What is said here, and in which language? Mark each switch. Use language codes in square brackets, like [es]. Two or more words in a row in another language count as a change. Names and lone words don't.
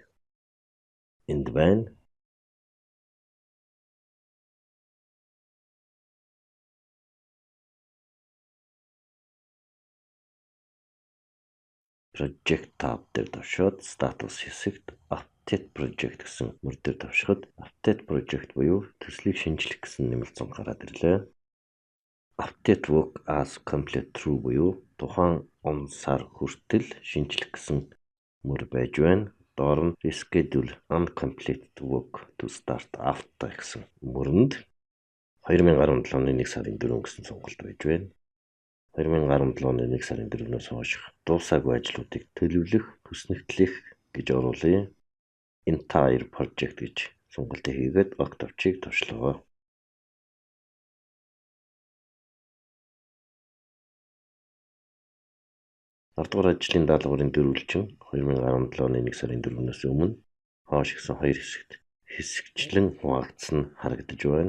[mn] Энд байна. Project tab дээр тавшаад status хэсэгт [en] update project [mn] гэсэн мөр дээр тавшихад [en] update project [mn] буюу төслийг шинжлэх гэсэн нэмэлт цонх гараад ирлээ. [en] Update work as complete true [mn] буюу тухайн он сар хүртэл шинжлэх гэсэн мөр байж байна. Доор нь [en] reschedule uncompleted work to start after [mn] гэсэн мөрөнд 2017 оны 1 сарын 4 гэсэн сонголт байж байна. 2017 оны 1 сарын 4-өөс хойш дуусаагүй ажлуудыг төлөвлөх, хүснэгтлэх гэж оруулъя. [en] Entire project [mn] гэж сонголтыг хийгээд октовчийг тавьшлаа. 10 дугаар ажлын даалгаврын дөрвөлжин 2017 оны 1 сарын 4-өөс өмнө хоош гэсэн хоёр хэсэгт хэсэгчлэн хуваагдсан нь харагдаж байна.